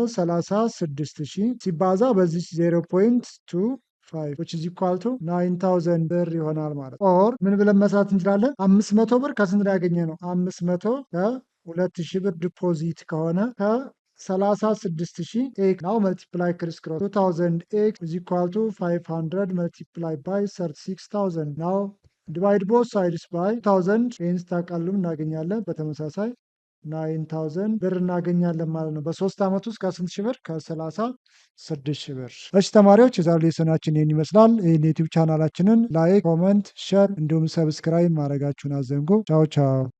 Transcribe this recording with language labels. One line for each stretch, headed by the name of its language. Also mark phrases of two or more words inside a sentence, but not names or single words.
Amharic: 36,000 ሲባዛ በዚህ 0.2
English: which is equal to
Amharic: 9,000 ብር ይሆናል ማለት ኦር ምን ብለን መስራት እንችላለን? 500 ብር ከስንት ያገኘ ነው? 500 ከ2,000 ብር ዲፖዚት ከሆነ ከ36,000
English: x now multiply criss cross 2,000 x is equal to 500 multiplied by 36,000 now divide both sides by 1,000
Amharic: ይህን ስታቃልሉ እናገኛለን በተመሳሳይ 9,000 ብር እናገኛለን ማለት ነው። በ3 ዓመት ውስጥ ከስንት ሺህ ብር? ከ36,000 ብር። እሺ ተማሪዎች የዛሬው ሌሰናችን ይህን ይመስላል። ይህን ዩቲዩብ ቻናላችንን ላይክ፣ ኮመንት፣ ሸር እንዲሁም ሰብስክራይብ ማድረጋችሁን አዘንጉ። ቻው ቻው።